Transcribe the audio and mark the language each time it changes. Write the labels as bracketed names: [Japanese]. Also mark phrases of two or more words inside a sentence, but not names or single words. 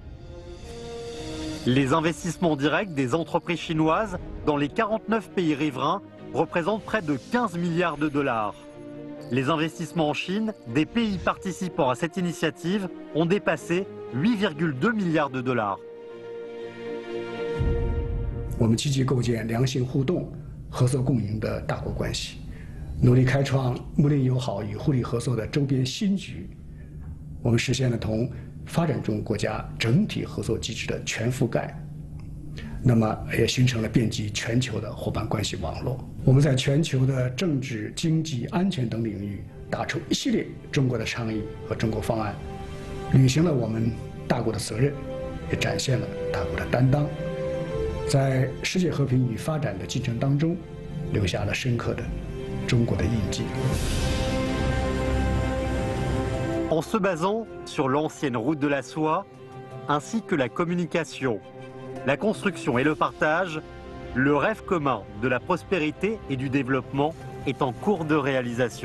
[French] Les investissements directs des entreprises chinoises dans les 49 pays riverains représentent près de 15 milliards de dollars. Les investissements en Chine des pays participants à cette initiative ont dépassé 8,2 milliards de dollars. [Chinese] 我们积极构建良性互动、合作共赢的大国关系，努力开创睦邻友好与互利合作的周边新局。我们实现了同发展中国家整体合作机制的全覆盖， 那么也形成了遍及全球的伙伴关系网络。我们在全球的政治、经济、安全等领域打出一系列中国的倡议和中国方案，履行了我们大国的责任，也展现了大国的担当，在世界和平与发展的进程当中留下了深刻的中国的印记。 [French] En se basant sur l'ancienne route de la soie, ainsi que la communication, la construction et le partage, le rêve commun de la prospérité et du développement est en cours de réalisation.